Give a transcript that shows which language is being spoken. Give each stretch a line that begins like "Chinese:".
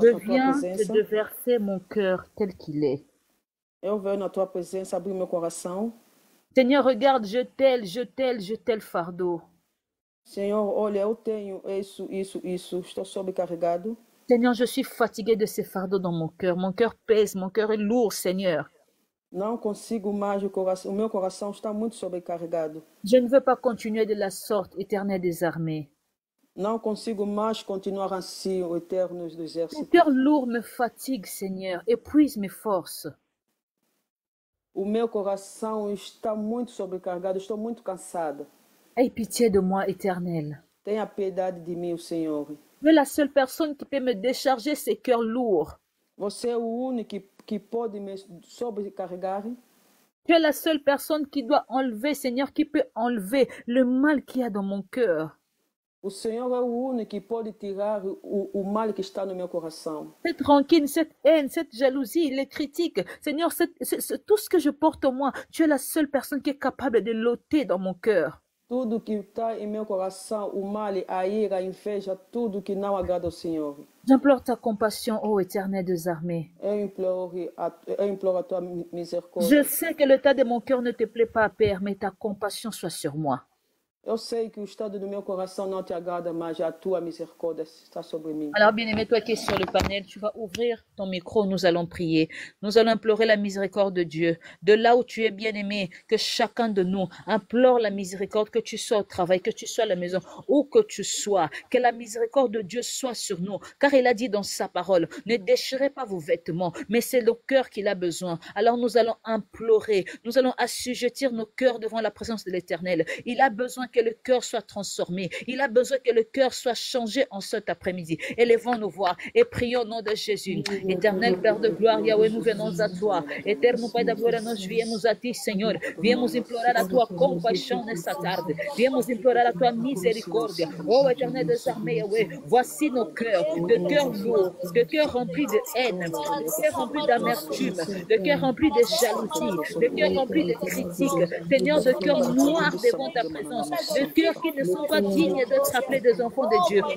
French: Je
Portuguese: tua
French: viens
Portuguese: presença.
French: te verser mon cœur tel qu'il est.
Portuguese: Eu venho na tua presença abrir meu coração.
French: Seigneur, regarde, je tel fardeau.
Portuguese: Senhor, olha, eu tenho isso. Estou sobrecarregado.
French: Seigneur, je suis fatigué de ces fardeaux dans mon cœur. Mon cœur pèse, mon cœur est lourd, Seigneur.
Portuguese: Não consigo mais, o meu coração está muito sobrecarregado.
French: Je ne veux pas continuer de la sorte, Éternel des armées.
Portuguese: Não consigo mais continuar assim, o eterno dos
French: Mon
Portuguese: exércitos.
French: cœur lourd me fatigue, Seigneur, épuise mes forces.
Portuguese: O meu coração está muito sobrecarregado, estou muito cansada.
French: Aie pitié de moi, Éternel.
Portuguese: Tenha piedade de mim, Senhor.
French: Tu es la seule personne qui peut me décharger ces cœurs lourds.
Portuguese: Você é o único que pode me sobrecarregar.
French: Tu es la seule personne qui doit enlever, Seigneur, qui peut enlever le mal qu'il y a dans mon cœur.
Portuguese: O Senhor é o único que pode tirar o mal que está no meu coração.
French: Cette rancune, cette haine, cette jalousie, les critiques, Seigneur, tout ce que je porte en moi, tu es la seule personne qui est capable de l'ôter dans mon cœur.
Portuguese: Tudo que está em meu coração, o mal, a ira, a inveja, tudo que não agrada ao Senhor.
French: J'implore ta compassion, ô Éternel des armées.
Portuguese: Eu imploro a tua misericórdia.
French: Je sais que l'état de mon cœur ne te plaît pas, Père, mais ta compassion soit sur moi.
Portuguese: Eu sei que o estado do meu coração não te agrada, mas a tua misericórdia está sobre mim.
French: Alors, bien-aimé, toi qui es sur le panel, tu vas ouvrir ton micro, nous allons prier. Nous allons implorer la miséricorde de Dieu. De là où tu es, bien-aimé, que chacun de nous implore la miséricorde, que tu sois au travail, que tu sois à la maison, où que tu sois, que la miséricorde de Dieu soit sur nous. Car il a dit dans sa parole, ne déchirez pas vos vêtements, mais c'est le cœur qu'il a besoin. Alors nous allons implorer, nous allons assujettir nos cœurs devant la présence de l'Éternel. Il a besoin que que le cœur soit transformé. Il a besoin que le cœur soit changé en cet après-midi. Élevons nos voix et prions au nom de Jésus. Éternel Père de gloire, Yahweh, nous venons à toi.
Portuguese: Éternel Pai da glória, nós viemos a ti, Senhor. Viemos implorar a tua compaixão nessa tarde. Viemos implorar a tua misericórdia.
French: Oh, Éternel des armées, Yahweh, voici nos cœurs, de cœurs lourds, de cœurs remplis de haine, de cœurs remplis d'amertume, de cœurs remplis de jalousie, de cœurs remplis de critiques, Seigneur, de cœurs noirs devant ta présence, de cœurs qui ne sont pas dignes d'être appelés des enfants de Dieu.